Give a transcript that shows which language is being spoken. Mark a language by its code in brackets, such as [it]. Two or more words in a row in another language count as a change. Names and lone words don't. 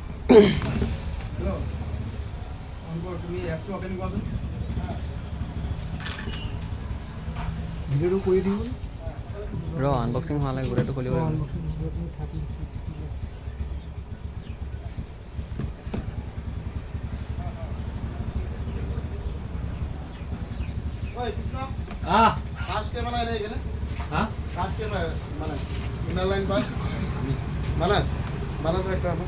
[bn] হ্যালো অনকর তুমি অ্যাপটা ওপেন করো [as] ভিডিওটো কৰি দিব ৰ আনবক্সিং হোৱালৈ গোটেইটো খুলিব লাগিব ওই কৃষ্ণ আহ [bn] পাস কে বানায় রে এখানে হ্যাঁ পাস কে বানায় [en] Inner Line Pass [bn] বানাস বানাতো একটা আমার